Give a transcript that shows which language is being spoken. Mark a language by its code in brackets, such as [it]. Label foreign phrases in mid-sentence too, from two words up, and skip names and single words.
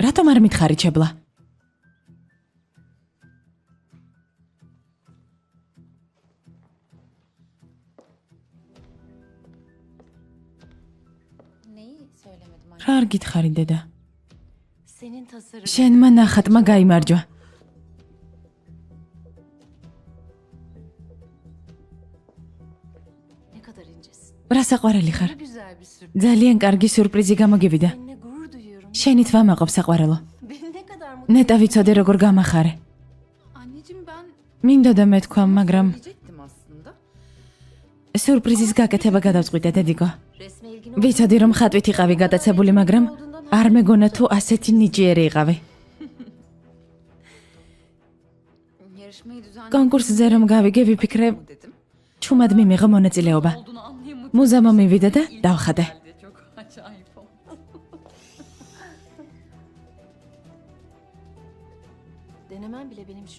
[ka] რატომ არ მითხარი ჩებლა? [tr] Neyi söylemedim anne? [ka] რა არ გითხარი დედა? [tr] Senin tasarım. [ka] შენმა ნახატმა გაიმარჯვა. [tr] Ne kadar incesin. [ka] რა საყვარელი ხარ? [tr] Ne güzel bir sürpriz. [ka] ძალიან კარგი სიურპრიზი გამოგივიდა. [tr] Seninle gurur duyuyorum. [ka] შენით ვამაყობ საყვარელო. [tr] Beni ne kadar mutlu. [ka] ნეტა ვიცოდე როგორ გამახარე. [tr] Anneciğim ben [ka] მინდოდა მეთქვა, მაგრამ [tr] diyecektim aslında. [ka] სიურპრიზის გაკეთება გადავწყვიტე დედიკო. [tr] Resme ilgin [ka] ვიცოდი რომ ხატვით იყავი გადაცებული, მაგრამ არ მეგონა თუ ასეთი ნიჭიერი იყავი. [tr] yarışmayı düzenledim [ka] კონკურსზე რომ გავიგე, ვიფიქრე, [tr] dedim. [ka] ჩუმად მიმიღო მონაწილეობა. [tr] Olduğunu anlayamadım. [ka] მუზა მომივიდა და დავხატე. [tr] Çok acayip oldu. Denemen bile benim için